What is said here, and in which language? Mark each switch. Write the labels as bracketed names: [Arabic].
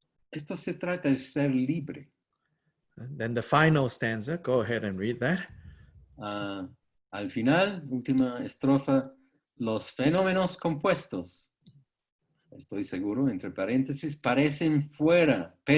[Spanish] Esto se trata de ser libre. [English] And then the final stanza, go ahead and read that. [Spanish] Al final, última estrofa, los fenómenos compuestos, estoy seguro, entre paréntesis, perecen fuera.